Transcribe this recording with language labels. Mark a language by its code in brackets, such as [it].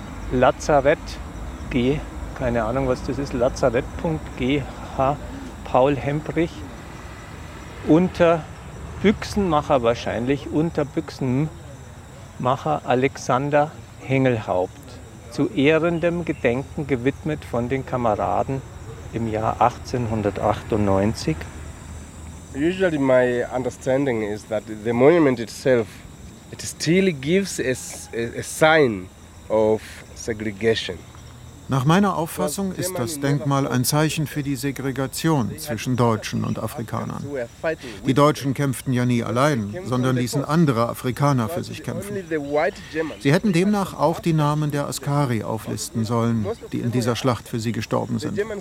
[de] Lazarett G, keine Ahnung was das ist, Lazarett.gh, Paul Hemprich, Unterbüchsenmacher Alexander Hengelhaupt, zu ehrendem Gedenken gewidmet von den Kameraden im Jahr 1898. [en] Usually my understanding is that the monument itself, it still gives a sign of segregation. [de] Nach meiner Auffassung ist das Denkmal ein Zeichen für die Segregation zwischen Deutschen und Afrikanern. Die Deutschen kämpften ja nie allein, sondern ließen andere Afrikaner für sich kämpfen. Sie hätten demnach auch die Namen der Askari auflisten sollen, die in dieser Schlacht für sie gestorben sind.